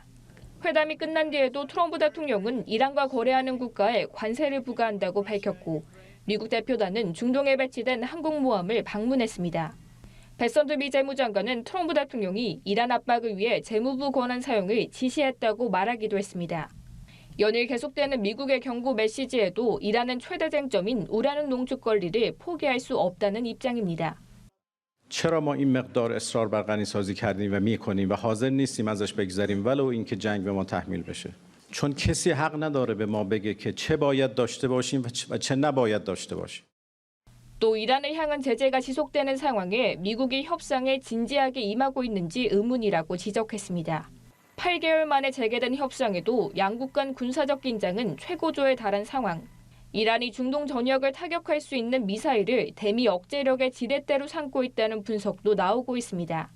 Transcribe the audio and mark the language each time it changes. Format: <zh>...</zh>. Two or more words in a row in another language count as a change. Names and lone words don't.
<ko>회담이 끝난 뒤에도 트럼프 대통령은 이란과 거래하는 국가에 관세를 부과한다고 밝혔고 미국 대표단은 중동에 배치된 항공모함을 방문했습니다. 베선드 미 재무장관은 트럼프 대통령이 이란 압박을 위해 재무부 권한 사용을 지시했다고 말하기도 했습니다. 연일 계속되는 미국의 경고 메시지에도 이란은 최대 쟁점인 우라늄 농축 권리를 포기할 수 없다는 입장입니다.</ko> <fa>چرا ما این مقدار اصرار بر غنی‌سازی کردیم و می‌کنیم و حاضر نیستیم ازش بگذریم ولو اینکه جنگ به ما تحمیل بشه چون کسی حق نداره به ما بگه که چه باید داشته باشیم و چه نباید داشته باشیم.</fa> <ko>또 이란을 향한 제재가 지속되는 상황에 미국이 협상에 진지하게 임하고 있는지 의문이라고 지적했습니다. 8개월 만에 재개된 협상에도 양국 간 군사적 긴장은 최고조에 달한 상황. 이란이 중동 전역을 타격할 수 있는 미사일을 대미 억제력의 지렛대로 삼고 있다는 분석도 나오고 있습니다.</ko>